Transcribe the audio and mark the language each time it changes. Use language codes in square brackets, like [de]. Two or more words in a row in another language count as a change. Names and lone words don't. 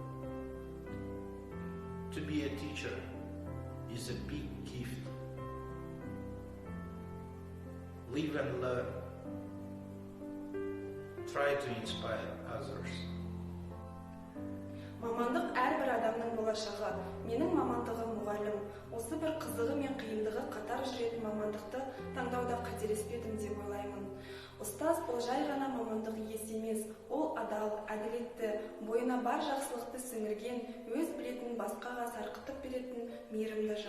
[en] To be a teacher is a big gift. Live and learn. Try to inspire others. [kk] Мамандық әрбір адамның болашағы. Менің мамандығым мұғалім. Осы бір қызығы мен қиындығы қатар жүретін мамандықты таңдауда қателеспедім деп ойлаймын. Ұстаз ол жай ғана мамандық иесі емес, ол адал, әділетті, бойына бар жақсылықты сіңірген, өз білетінін басқаға сарқытып беретін мейірімді жан.